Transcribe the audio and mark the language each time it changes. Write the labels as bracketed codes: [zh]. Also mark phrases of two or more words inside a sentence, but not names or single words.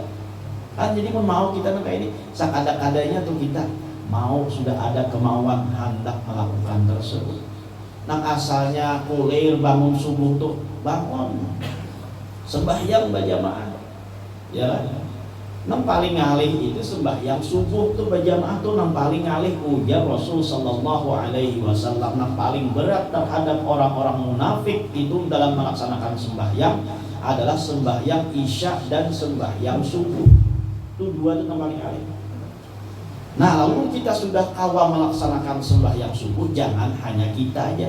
[bjn] Kan jadi pun mau kita nang ini sakada-kadanya tuh kita mau sudah ada kemauan hendak melakukan tersebut. Nang asalnya kulir bangun subuh tuh bangun sembahyang berjamaah ya. Nang paling ngalih itu sembahyang subuh tuh berjamaah tuh nang paling ngalih ujar Rasul [ar] صلى الله عليه وسلم. [bjn] Nang paling berat terhadap orang-orang munafik itu dalam melaksanakan sembahyang adalah sembahyang isya dan sembahyang subuh. Itu dua itu nang paling ngalih. Nah, lalu kita sudah awal melaksanakan sembahyang subuh, jangan hanya kita aja.